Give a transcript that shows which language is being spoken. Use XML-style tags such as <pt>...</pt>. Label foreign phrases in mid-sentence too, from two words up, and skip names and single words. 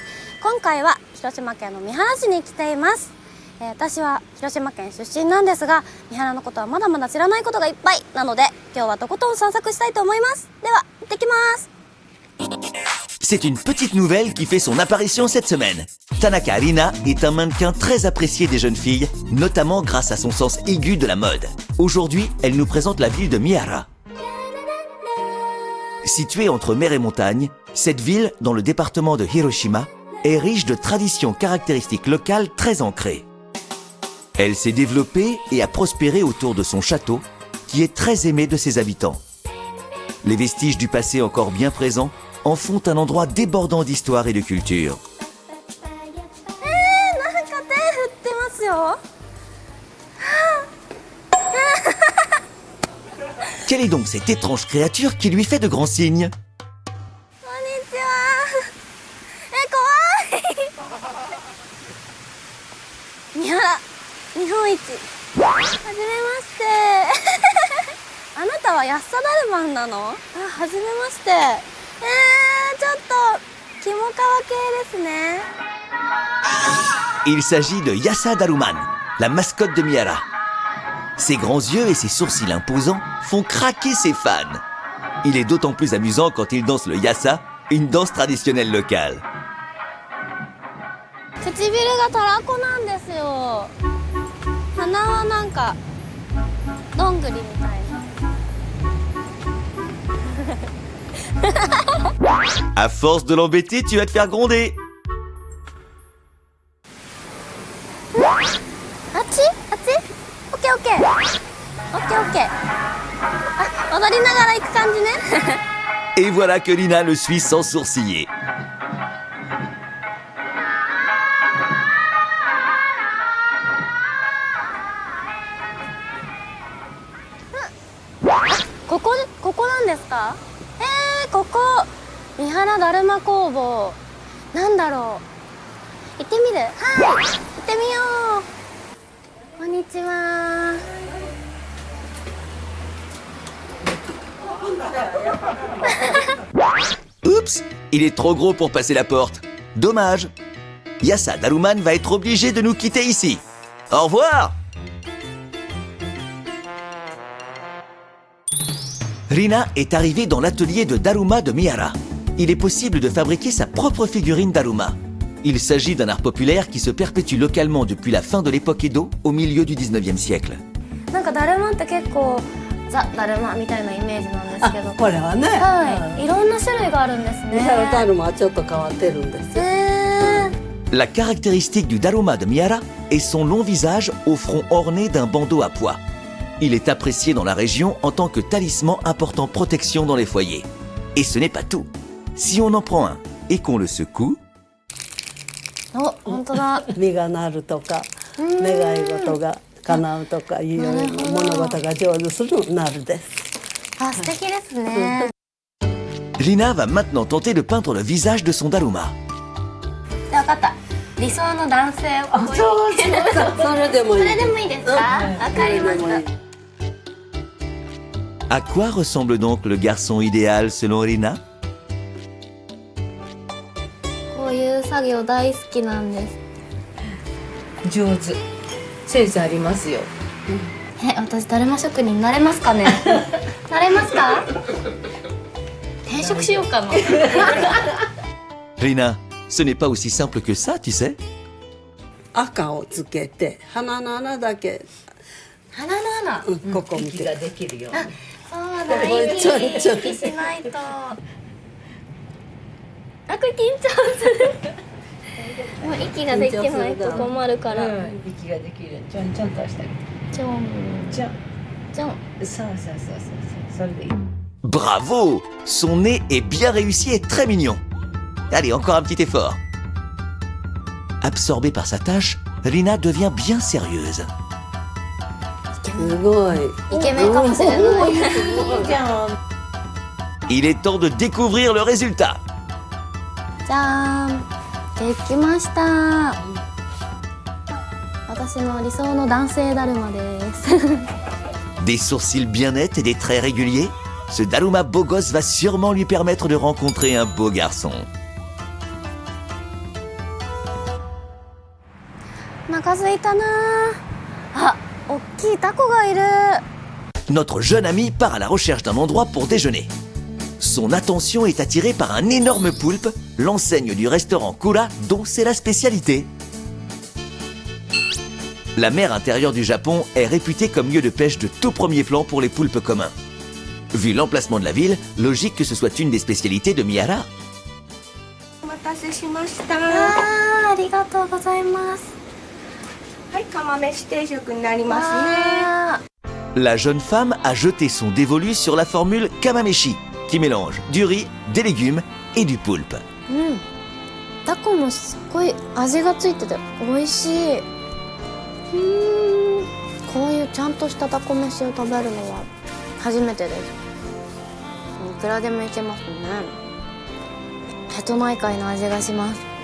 <ja>今回は広島県の三原市に来ています。私は広島県出身なんですが、三原のことはまだまだ知らないことがいっぱいなので、今日はとことん散策したいと思います。では行ってきます。</ja> <fr>C'est une petite nouvelle qui fait son apparition cette semaine. Tanaka Rina est un mannequin très apprécié des jeunes filles, notamment grâce à son sens aigu de la mode. Aujourd'hui, elle nous présente la ville de Mihara. Située entre mer et montagne, cette ville, dans le département de Hiroshima, est riche de traditions caractéristiques locales très ancrées. Elle s'est développée et a prospéré autour de son château, qui est très aimé de ses habitants. Les vestiges du passé encore bien présents en font un endroit débordant d'histoire et de culture.</fr> <ja>なんか手振ってますよ。</ja> <fr>Quelle est donc cette étrange créature qui lui fait de grands signes?</fr> <ja>こんにちは。怖い。三原日本一。はじめまして。あなたはヤッサダルマンなの？はじめまして。ちょっとキモカワ系ですね。</ja> <fr>Il s'agit de Yassa Daruman, la mascotte de Mihara. Ses grands yeux et ses sourcils imposants font craquer ses fans. Il est d'autant plus amusant quand il danse le Yassa, une danse traditionnelle locale.</fr> <ja>唇がたらこなんですよ。鼻はなんかどんぐりみたいな。</ja> <fr>À force de l'embêter, tu vas te faire gronder.</fr> <ja>あっちオッケーオッケーオッケーオッケー。あ、踊りながら行く感じね。</ja> <fr>Et voilà que Rina le suit sans sourciller.</fr> <ja>ここなんですか？ここ三原だるま工房。なんだろう。行ってみる？はい、行ってみよう。こんにちは。</ja> <fr>Oups, il est trop gros pour passer la porte. Dommage. Yassa Daruman va être obligé de nous quitter ici. Au revoir. Rina est arrivée dans l'atelier de Daruma de Mihara. Il est possible de fabriquer sa propre figurine Daruma. Il s'agit d'un art populaire qui se perpétue localement depuis la fin de l'époque Edo au milieu du 19e siècle.</fr> <ja>なんかだるまって結構ザ・だるまみたいなイメージなんですけど、これはね、はい、いろんな種類があるんですね。三原だるまはちょっと変わってるんですよ。</ja> <fr>La caractéristique du Daruma de Mihara est son long visage au front orné d'un bandeau à pois. Il est apprécié dans la région en tant que talisman apportant protection dans les foyers. Et ce n'est pas tout. Si on en prend un et qu'on le secoue...</fr> <ja>お、本当だ。実がなるとか、願い事が叶うとかいうような物事が成就するなるです。あ、素敵ですね。</ja> <fr>Rina va maintenant tenter de peindre le visage de son Daruma.</fr> <ja>分かった。理想の男性をここに。それでもいい。それでもいいですか？わかりました。</ja> <fr>À quoi ressemble donc le garçon idéal selon Rina?</fr> <ja>こういう作業大好きなんです。上手。センスありますよ。私だるま職人になれますかね？なれますか？転職しようかな。</ja> <fr>Rina, ce n'est pas aussi simple que ça, tu sais.</fr> <ja>赤をつけて鼻の穴だけ、鼻の穴。ここ見て。息ができるように。そうだ、いい。ちょいちょい息しないと。あ、これ緊張する。もう息ができないと困るから。息ができる。ちゃんとしてあげて。ちょんじゃちょん。そうそれでいい。</ja> <fr>Bravo! Son nez est bien réussi et très mignon. Allez, encore un petit effort. Absorbée par sa tâche, Rina devient bien sérieuse.</fr> <ja>すごい。イケメンかもしれない。じゃん。</ja> <fr>Il est temps de découvrir le résultat.</fr> <ja>じゃーん。できました。私の理想の男性だるまです。</ja> <fr>Des sourcils bien nets et des traits réguliers, ce Daruma beau gosse va sûrement lui permettre de rencontrer un beau garçon.</fr> <ja>お腹空いたなあ。大きいタコがいる。</ja> <fr>Notre jeune ami part à la recherche d'un endroit pour déjeuner. Son attention est attirée par un énorme poulpe, l'enseigne du restaurant Kura dont c'est la spécialité. La mer intérieure du Japon est réputée comme lieu de pêche de tout premier plan pour les poulpes communs. Vu l'emplacement de la ville, logique que ce soit une des spécialités de Mihara.</fr> <ja>お待たせしました。ありがとうございます。はい、釜飯定食になりますね。あ</ja> <fr>La jeune femme a jeté son dévolu sur la formule kamameshi, qui mélange du riz, des légumes et du poulpe. ー、うん。</fr> <ja>タコもすっごい味がついてて美味しい。こういうちゃんとしたタコ飯を食べるのは初めてです。いくらでもいけますね。瀬戸内海の味がします。</ja>